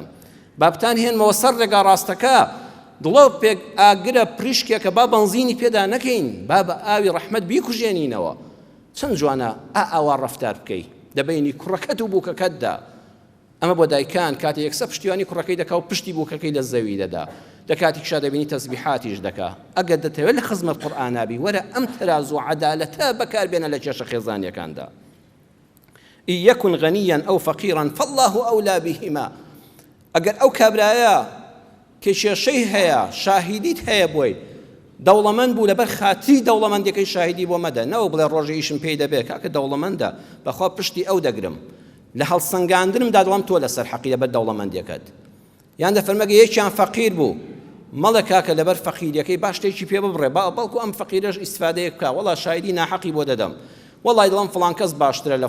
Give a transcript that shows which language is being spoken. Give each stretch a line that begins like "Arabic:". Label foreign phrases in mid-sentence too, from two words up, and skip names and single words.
Central Kurdish: بابتان هێنمەوە سەر ڕێگا ڕاستەکە دڵۆ پێک ئاگرە پریشکێکە با بەنزینی پێدا نەکەین با بە ئاوی ڕەحمەت بیکوژێنینەوە چەند جوانە ئاوا ڕەفتار بکەی دەبینی کوڕەکەت و بووکەکەتدا ئەمە بۆ دایکان کاتێک یەکسە پشتیوانی کوڕەکەی دەکا و پشتی بووکەکەی لە زەوی دەدا دەکاتێکشا دەبینی تەسبیحاتیش دەکا ئەگەر دەتەوێت لە خزمەت قورئانابی وەرە ئەم تەراز و عەدالەتە بەکاربێنە لە کێشە خێزانیەکاندا
Arabic: إن يكن غنيا أو فقيرا فالله أولى بهما
Central Kurdish: ئەگەر ئەو کابرایە کێشەشەی هەیە شاهیدیت هەیە بۆی دەوڵەمەند بوو لەبەر خاتری دەوڵەمەندێکی شاهیدی بۆ مەدە نەوە بڵێ ڕۆژەیشم پێی دەبێت کاکە دەوڵەمەندە بەخوا پشتی ئەو دەگرم لە هەڵسەنگاندنمدا دەڵام تۆ لەسەر حەقی لەبەر دەوڵەمەندێکت یان دەفەرمەگە یەکیان فەقیر بوو مەڵە کاکە لەبەر فەقیریەکەی باش شتێکی پێ ببڕێ بەڵکو ئەم فەقیرەش ئیسفادەیەک بکە وەڵا شایدی ناحەقی بۆ دەدەم وەڵای دڵم فڵان کەس باشترە لە